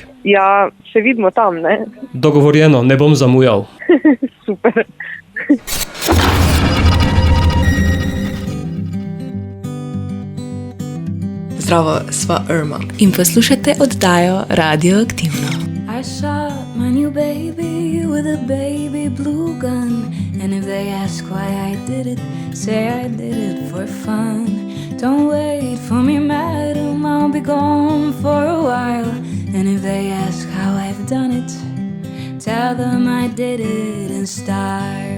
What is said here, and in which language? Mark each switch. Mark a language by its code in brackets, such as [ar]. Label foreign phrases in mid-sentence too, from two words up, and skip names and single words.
[sl] Ja, se vidimo tam, ne? Dogovorjeno, ne bom zamujal. Super. Zdravo, sva Irma in poslušate oddajo Radioaktivno. [en] I shot my new baby with a baby blue gun. And if they ask why I did it, say I did it for fun. Don't wait for me, madam, I'll be gone for a while. And if they ask how I've done it, tell them I did it in style.